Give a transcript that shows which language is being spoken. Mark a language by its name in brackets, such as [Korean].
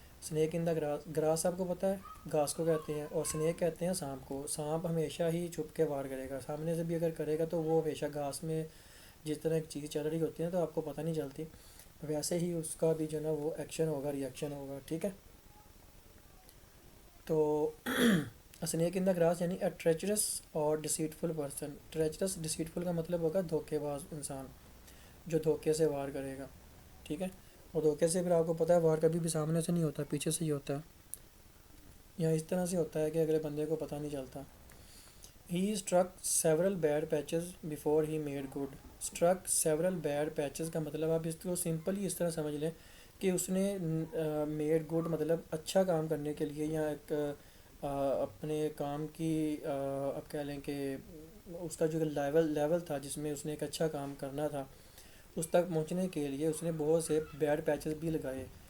[English] snake in the grass, [Urdu] grass آپ کو پتہ ہے گھاس کو کہتے ہیں, اور اسنیک کہتے ہیں سانپ کو. سانپ ہمیشہ ہی چھپ کے وار کرے گا, سامنے سے بھی اگر کرے گا تو وہ ہمیشہ گھاس میں جس طرح ایک چیز چل رہی ہوتی ہے تو آپ کو پتہ نہیں چلتی, ویسے ہی اس کا بھی جو ہے نا وہ ایکشن ہوگا, ری ایکشن ہوگا, ٹھیک ہے. تو [English] snake in the grass [Urdu] یعنی [English] A treacherous اور deceitful person. [Urdu] ٹریچرس ڈسیٹفل کا مطلب ہوگا دھوکے باز انسان جو دھوکے سے وار کرے گا, ٹھیک ہے. اور دھوکے سے پھر آپ کو پتہ ہے وار کبھی بھی سامنے سے نہیں ہوتا, پیچھے سے ہی ہوتا ہے, یا اس طرح سے ہوتا ہے کہ اگلے بندے کو پتہ نہیں چلتا. [English] He struck several bad patches before he made good. Struck several bad patches [Urdu] کا مطلب آپ اس کو سمپلی اس طرح سمجھ لیں کہ اس نے [English] made good [Urdu] مطلب اچھا کام کرنے کے لیے یا ایک اپنے کام کی آپ کہہ لیں کہ اس کا جو لیول تھا جس میں اس نے ایک اچھا کام کرنا تھا اس تک پہنچنے کے لیے اس نے بہت سے [English] bad patches [Urdu] بھی لگائے.